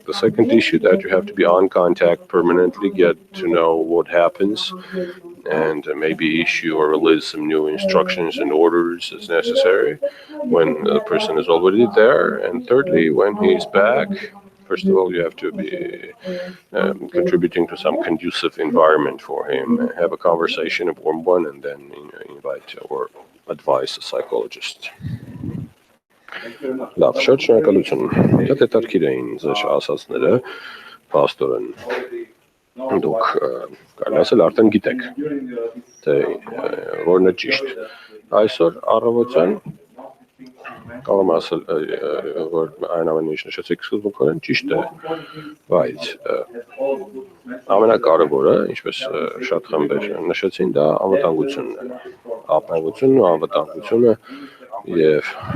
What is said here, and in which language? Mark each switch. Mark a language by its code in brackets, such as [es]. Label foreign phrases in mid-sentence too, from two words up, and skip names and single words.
[en] The second issue, that you have to be on contact permanently, get to know what happens, and maybe issue or release some new instructions and orders as necessary when the person is already there. And thirdly, when he's back, first of all, you have to be contributing to some conducive environment for him, have a conversation, a warm one, and then invite or advise a psychologist. [hy] Լավ, շատ շնորհակալություն։ Դա դետարկիր էին ձեր ասածները, պաստորեն։ Դուք կարելի ասել արդեն գիտեք, թե որն է ճիշտ։ Այսօր առավոտյան կարող եմ ասել, որ այն ամենը ինչ նշեցիք սկզբունքորեն ճիշտ է, բայց ամենակարևորը, ինչպես շատ խմբեր նշեցին, դա անվտանգությունն է։ Ապահովությունն ու անվտանգությունը եւ